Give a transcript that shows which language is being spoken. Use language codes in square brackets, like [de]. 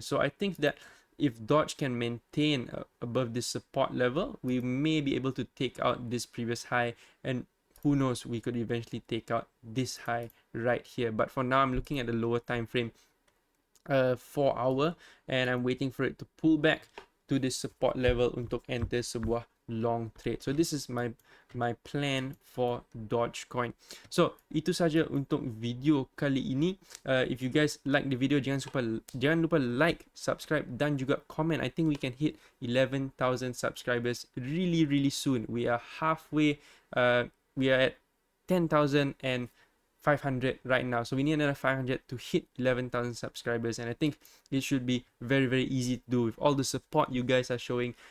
[en] So I think that if Doge can maintain above this support level, we may be able to take out this previous high, and who knows, we could eventually take out this high right here. But for now, I'm looking at the lower time frame, 4 hour, and I'm waiting for it to pull back to this support level [ms] untuk [en] enter [ms] sebuah [en] long trade. So this is my plan for Dogecoin. [ms] So itu saja untuk video kali ini. [en] If you guys like the video, [ms] jangan lupa [en] like, subscribe [ms] dan juga [en] comment. I think we can hit 11,000 subscribers really soon. We are halfway. We are at 10,500 right now, so we need another 500 to hit 11,000 subscribers, and I think it should be very easy to do with all the support you guys are showing.